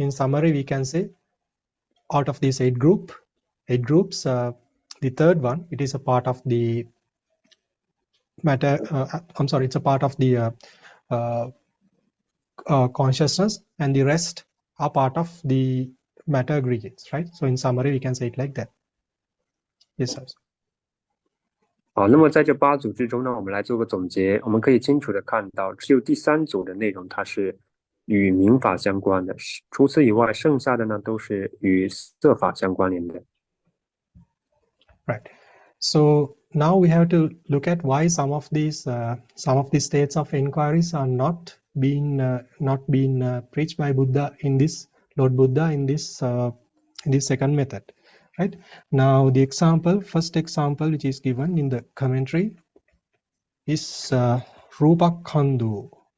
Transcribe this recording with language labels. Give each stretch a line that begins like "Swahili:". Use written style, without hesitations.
English: In summary, we can say out of these eight groups, the third one, it is a part of the matter. It's a part of the consciousness, and the rest are part of the matter aggregates, right? So in summary, we can say it like that. Yes, sir.
Chinese: 好，那么在这八组之中呢，我们来做个总结。我们可以清楚的看到，只有第三组的内容它是与明法相关的，除此以外，剩下的呢都是与色法相关联的。
English: Right. So now we have to look at why some of these states of enquiries are not being preached by Buddha in this Lord Buddha in this second method. Right. Now the first example which is given in the commentary is Rupakhandu.